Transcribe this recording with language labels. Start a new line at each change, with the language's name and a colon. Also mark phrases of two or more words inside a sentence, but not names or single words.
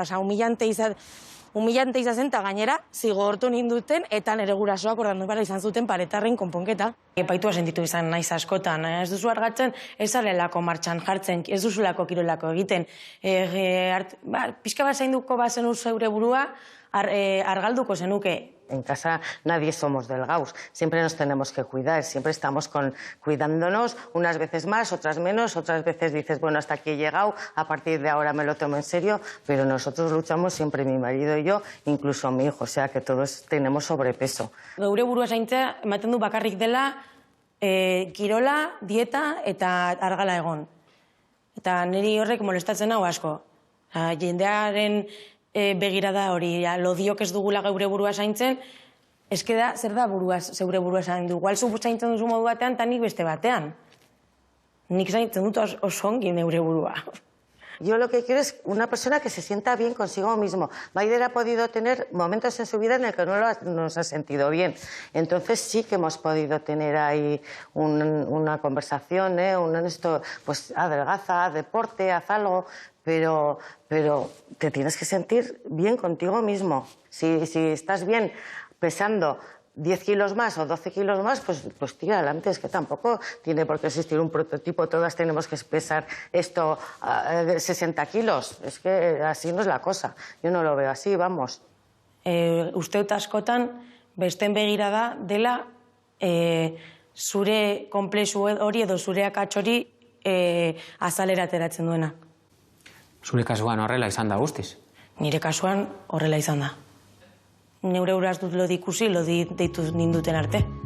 Basque: Humillante izazen, eta gainera zigortu ninduten, eta nire gurasoak ordandu bara izan zuten paretarren konponketa. Epaitua sentitu izan naiz askotan, ez duzu argatzen, ez zarelako martxan jartzen, ez duzulako kirolako egiten. Pixka bat zainduko bazen zeure burua, argalduko zenuke.
Spanish: En casa nadie somos delgados, siempre nos tenemos que cuidar, siempre estamos cuidándonos, unas veces más, otras menos, otras veces dices, bueno, hasta aquí he llegado, a partir de ahora me lo tomo en serio, pero nosotros luchamos siempre, mi marido y yo, incluso mi hijo, o sea que todos tenemos sobrepeso.
Basque: Geure burua zaintzea ematen du bakarrik dela kirola, dieta eta argala egon. Eta niri horrek molestatzen hau asko. Jendearen begirada hori, lodiok ez dugula geure burua zaintzen, eskeda zer da zeure burua zaindu. Igual zu zaintzen duzu modu batean, eta nik beste batean. Nik zaintzen dut oso ongi neure burua.
Spanish: Yo lo que quiero es una persona que se sienta bien consigo mismo. Maider ha podido tener momentos en su vida en el que no nos ha sentido bien. Entonces sí que hemos podido tener ahí una conversación, pues adelgaza, haz deporte, haz algo, pero te tienes que sentir bien contigo mismo. Si estás bien pesando 10 kilos más o 12 kilos más, pues tira adelante, es que tampoco tiene por qué existir un prototipo, todas tenemos que pesar esto 60 kilos, es que así no es la cosa, yo no lo veo así, vamos.
Basque: Uste dut askotan, besten begirada dela zure konplexu hori edo zure akats hori azalera ateratzen duena. Zure kasuan horrela izan da guztiz? Nire kasuan horrela izan da. Neure uraz dut lodi ikusi, lodi deitu ninduten arte.